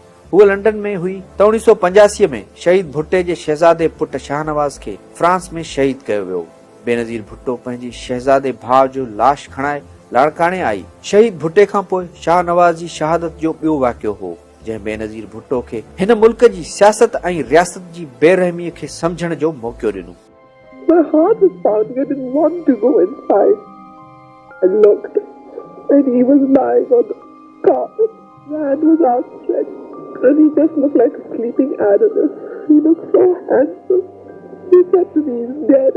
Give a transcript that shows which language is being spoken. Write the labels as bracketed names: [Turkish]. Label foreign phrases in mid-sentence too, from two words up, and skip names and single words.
[Sindhi] हूअ लंडन में हुई त 1985 में शहीद भुट्टे जे शहज़ादे पुट शाहनवाज़ खे फ्रांस में शहीद कयो वियो। बेनज़ीर भुट्टो पंहिंजी शहज़ादे भाउ जो लाश खणाए लाड़काणे आई। शहीद भुट्टे खां पोइ शाहनवाज़ जी शहादत जो ॿियो वाक़ियो हो, जंहिं बेनज़ीर भुट्टो खे हिन मुल्क जी सियासत ऐं रियासत जी बेरहमीअ खे समझण जो मौक़ो ॾिनो। [English] My heart was pounding. I didn't want to go inside. I looked, and he was lying on the carpet. His hand was outstretched, and he just looked like a sleeping animal. He looked so handsome. He said to me, he's dead.